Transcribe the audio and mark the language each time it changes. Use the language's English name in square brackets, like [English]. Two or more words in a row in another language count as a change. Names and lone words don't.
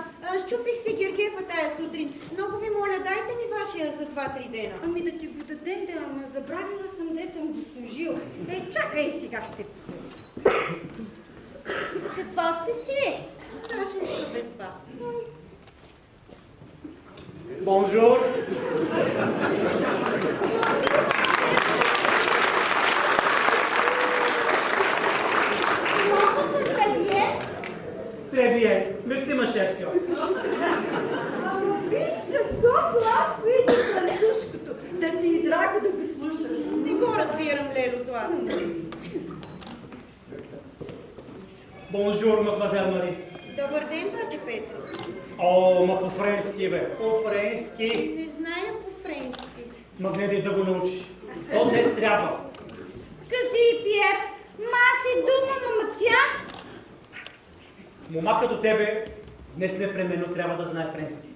[Bulgarian] Щупих се гергефа тая сутрин. Много ви моля, дайте ми вашия за 2-3 дена. Ами да ти го дадем, да, ама забравила съм, де съм го служил. Чакай, сега ще Какво ще си? Нашенска безба. Бонжур! [French] Très bien. Merci, ma chère sœur. [Bulgarian] Ама виж какво сладко иде французското. Да ти и драго да го слушаш. Не го разбирам, Лело Злато. [French] Bonjour, mademoiselle Marie. [Bulgarian] Добър ден, бате Петро. О, ма по-френски, бе. По-френски. Не зная по-френски. Ма гледай да го научиш. То днес трябва. Кажи, Пиер, маси дума, мама тя. Мома като тебе днес непременно трябва да знае френски.